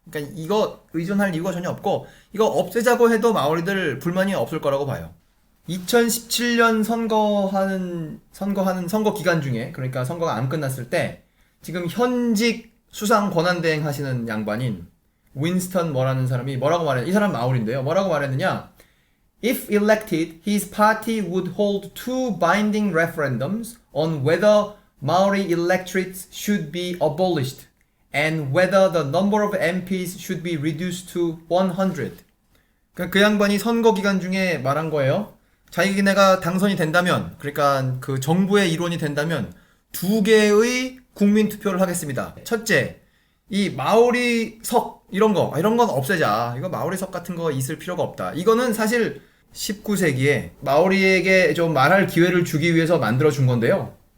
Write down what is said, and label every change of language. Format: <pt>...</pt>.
<ko>그러니까 이거 의존할 이유가 전혀 없고 이거 없애자고 해도 마오리들 불만이 없을 거라고 봐요. 2017년 선거 기간 중에, 그러니까 선거가 안 끝났을 때 지금 현직 수상 권한대행 하시는 양반인 윈스턴 뭐라는 사람이 뭐라고 말해? 이 사람 마을인데요. 뭐라고 말했느냐?</ko> <en>If elected, his party would hold two binding referendums on whether Maori electorates should be abolished and whether the number of MPs should be reduced to 100.</en> <ko>그러니까 그 양반이 선거 기간 중에 말한 거예요. 자기네가 당선이 된다면, 그러니까 그 정부의 일원이 된다면 두 개의 국민 투표를 하겠습니다. 첫째, 이 마오리석 이런 건 없애자. 이거 마오리석 같은 거 있을 필요가 없다. 이거는 사실 19세기에 마오리에게 좀 말할 기회를 주기 위해서 만들어준 건데요.</ko>